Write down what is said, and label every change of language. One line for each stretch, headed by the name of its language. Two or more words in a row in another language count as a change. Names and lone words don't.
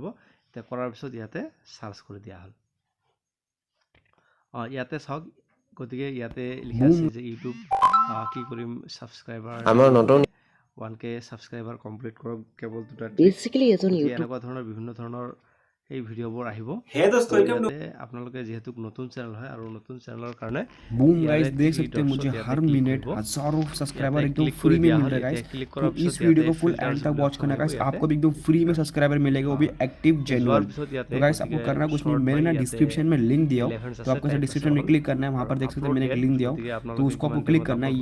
Assamese: এতিয়া কৰাৰ পিছত ইয়াতে চাৰ্চ কৰি দিয়া হ'ল। ইয়াতে চাওক, গতিকে ইয়াতে লিখা আছে যে ইউটিউব কি কৰিম,
English: subscriber 1K subscriber complete
Assamese: কৰক কেৱল 2 এনেকুৱা ধৰণৰ বিভিন্ন ধৰণৰ এই ভিডিঅ'বোৰ আহিব। ইয়াতে আপোনালোকে যিহেতু নতুন চেনেল হয় আৰু নতুন চেনেলৰ কাৰণে
English: boom guys
Hindi: देख सकते हैं मुझे हर मिनट हजारों सब्सक्राइबर एकदम फ्री में मिल रहा है गाइस। तो इस वीडियो को
English: full end
Hindi: तक वॉच करना गाइस, आपको भी एकदम फ्री में सब्सक्राइबर मिलेगा, वो भी
English: active genuine.
Hindi: तो गाइस आपको करना कुछ नहीं, मैंने ना डिस्क्रिप्शन में लिंक दिया हो, तो आपको डिस्क्रिप्शन में क्लिक करना है, वहाँ पर देख सकते हैं मैंने एक लिंक दिया हो, तो उसको आपको क्लिक करना है।